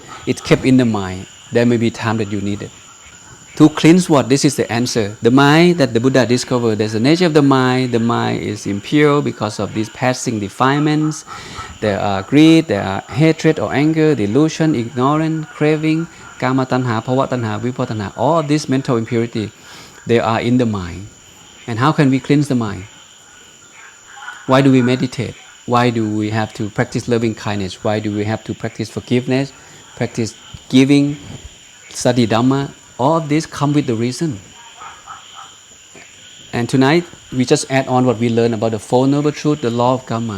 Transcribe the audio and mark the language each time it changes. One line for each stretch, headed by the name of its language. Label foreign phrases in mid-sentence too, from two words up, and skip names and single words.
English: It's kept in the mind. There may be time that you need it. To cleanse what? This is the answer. The mind that the Buddha discovered, there's the nature of the mind. The mind is impure because of these passing defilements. There are greed, there are hatred or anger, delusion, ignorance, craving,
Pali: kama tanha, bhava tanha, vibhava tanha.
English: All of this mental impurity, they are in the mind. And how can we cleanse the mind? Why do we meditate? Why do we have to practice loving kindness? Why do we have to practice forgiveness, practice giving, study Dhamma? All of this come with the reason. And tonight, we just add on what we learned about the Four Noble Truths, the law of karma.